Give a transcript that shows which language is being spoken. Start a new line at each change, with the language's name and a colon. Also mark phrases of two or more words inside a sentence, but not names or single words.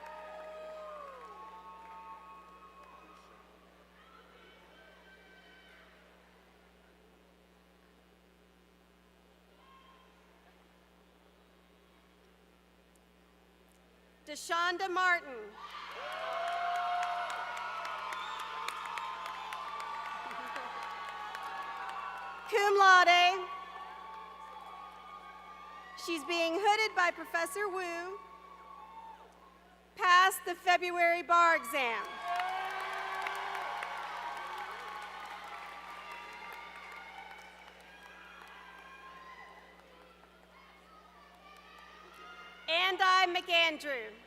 English: Deshonda Martin.
Latin: Cum laude.
English: She's being hooded by Professor Wu. Passed the February bar exam. Andi McAndrew.